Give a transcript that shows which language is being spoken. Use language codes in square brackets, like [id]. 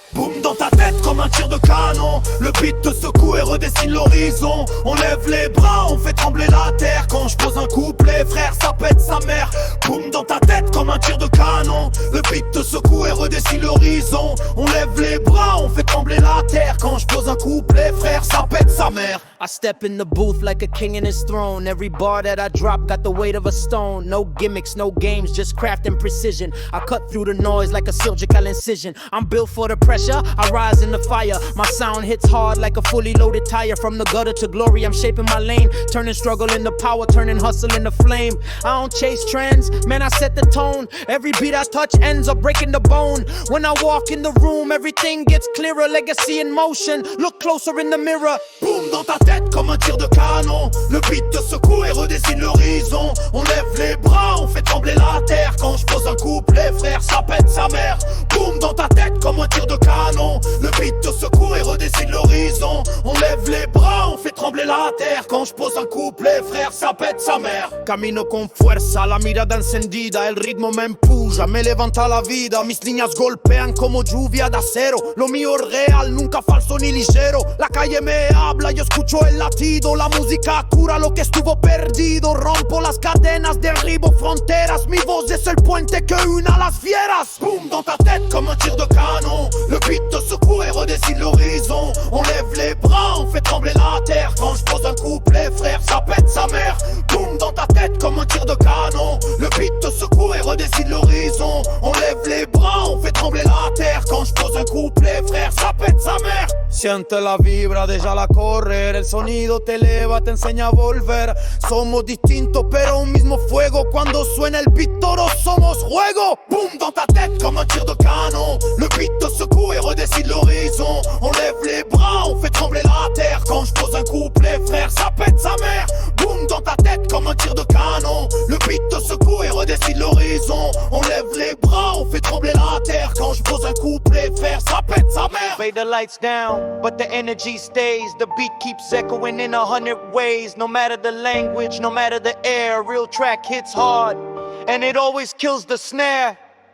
[fr] Boum dans ta tête comme un tir de canon. Le beat te secoue et redessine l'horizon. On lève les bras, on fait trembler la terre. Quand je pose un couplet, frère, ça pète sa mère. Boum dans ta tête comme un tir de canon. Le beat te secoue et redessine l'horizon. On lève les bras, on fait trembler la terre. Quand je pose un couplet, frère, ça pète sa mère. [en] I step in the booth like a king in his throne. Every bar that I drop got the weight of a stone. No gimmicks, no games, just craft and precision. I cut through the noise like a surgical incision. I'm built for the pressure, I rise in the fire. My sound hits hard like a fully loaded tire. From the gutter to glory, I'm shaping my lane. Turning struggle into power, turning hustle into flame. I don't chase trends, man, I set the tone. Every beat I touch ends up breaking the bone. When I walk in the room, everything gets clearer. Legacy in motion, look closer in the mirror. [fr] Boum dans ta tête comme un tir de canon. Le beat te secoue et redessine l'horizon. On lève les bras, on fait trembler la terre. Quand je pose un couplet, frère, ça pète sa mère. Boum dans ta tête comme un tir de canon. Le beat te secoue et redessine l'horizon. On lève les bras, on fait trembler la terre. Quand je pose un couplet, frère, ça pète sa mère. [es] Camino con fuerza, la mirada encendida. El ritmo me empuja, me levanta la vida. Mis líneas golpean como lluvia de acero. Lo mío es real, nunca falso ni ligero. La calle me habla, yo escucho el latido. La música cura lo que estuvo perdido. Rompo las cadenas, derribo fronteras. Mi voz es el puente que une a las fieras. [fr] Boum dans ta tête comme un tir de canon. Le beat te secoue et redessine l'horizon. On lève les bras, on fait trembler la terre. Quand je pose un couplet, frère, ça pète sa mère. Boum dans ta tête comme un tir de canon. Le beat te secoue et redessine l'horizon. On lève les bras, on fait trembler la terre. Quand je pose un couplet, frère, ça pète sa mère. [es] Siente la vibra, déjala correr. El sonido te eleva, te enseña a volver. Somos distintos pero un mismo fuego. Cuando suena el beat todos somos juego. [fr] Boum dans ta tête comme un tir de canon. Le beat te secoue et redessine l'horizon. On lève les bras, on fait trembler la terre. Quand je pose un couplet, frère, ça pète sa mère. Boum dans ta tête comme un tir de canon. Le beat te secoue et redessine l'horizon. On lève les bras, on fait trembler la terre. Quand je pose un couplet, frère, ça pète sa mère. [en] Fade the lights down, but the energy stays. The beat keeps echoing in 100 ways. No matter the language, no matter the air, real track hits hard, and it always kills the snare.